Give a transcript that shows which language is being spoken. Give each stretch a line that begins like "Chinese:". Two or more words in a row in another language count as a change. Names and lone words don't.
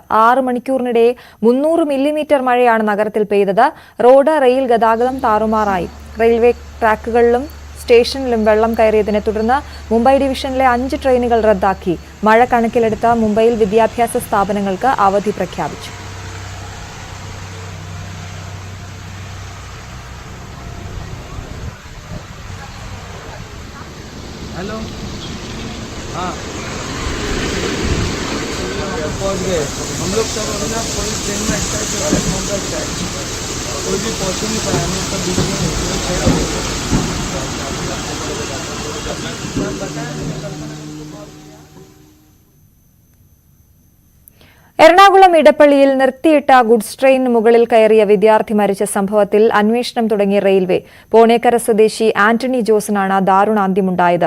Malayalam: 6 മണിക്കൂറിനിടെ 300 മില്ലിമീറ്റർ മഴയാണ് നഗരത്തിൽ പെയ്തത്. റോഡ്, റെയിൽ ഗതാഗതം താറുമാറായി. റെയിൽവേ ട്രാക്കുകളിലും സ്റ്റേഷനിലും വെള്ളം കയറിയതിനെ തുടർന്ന് മുംബൈ ഡിവിഷനിലെ 5 ട്രെയിനുകൾ റദ്ദാക്കി. മഴ കണക്കിലെടുത്ത് മുംബൈയിൽ വിദ്യാഭ്യാസ സ്ഥാപനങ്ങൾക്ക് അവധി പ്രഖ്യാപിച്ചു.
Hindi: पहुंच गए हम लोग सब अभी ना पूरी ट्रेन में कोई भी पहुंच नहीं पाया, हम सब बीच में
Malayalam: എറണാകുളം ഇടപ്പള്ളിയിൽ നിർത്തിയിട്ട ഗുഡ്സ് ട്രെയിനിന് മുകളിൽ കയറിയ വിദ്യാർത്ഥി മരിച്ച സംഭവത്തിൽ അന്വേഷണം തുടങ്ങിയ റെയിൽവേ. പോണേക്കര സ്വദേശി ആന്റണി ജോസിനാണ് ദാരുണാന്ത്യമുണ്ടായത്.